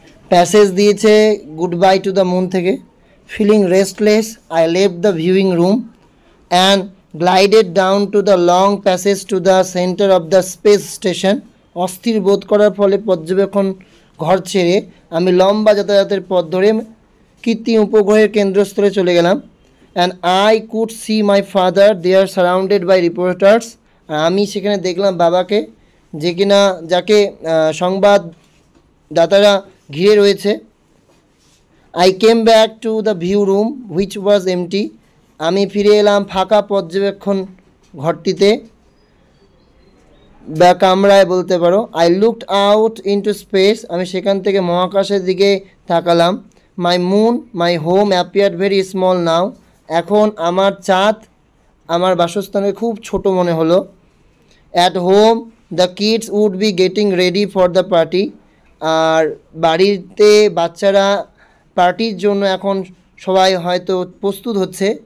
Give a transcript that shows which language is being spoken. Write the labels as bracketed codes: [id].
[bn] Passage দিয়েছে good bye to the moon থেকে। [en] Feeling restless I left the viewing room and glided down to the long passage to the centre of the space station. [bn] অস্থির বোধ করার ফলে পর্যবেক্ষণ ঘর ছেড়ে আমি লম্বা যাতায়াতের পথ ধরে কৃত্রিম উপগ্রহের কেন্দ্রস্থলে চলে গেলাম। [en] And I could see my father there surrounded by reporters. [bn] আমি সেখানে দেখলাম বাবাকে, যে কিনা যাকে সংবাদদাতারা ঘিরে রয়েছে। [en] I came back to the view room which was empty. [bn] আমি ফিরে এলাম ফাঁকা পর্যবেক্ষণ ঘরটিতে বা কামরায় বলতে পারো। [en] I looked out into space. [bn] আমি সেখান থেকে মহাকাশের দিকে তাকালাম। [en] My moon, my home appeared very small now. [bn] এখন আমার চাঁদ আমার বাসস্থানে খুব ছোট মনে হলো। [en] At home the kids would be getting ready for the party. [bn] আর বাড়িতে বাচ্চারা পার্টির জন্য এখন সবাই হয়তো প্রস্তুত হচ্ছে।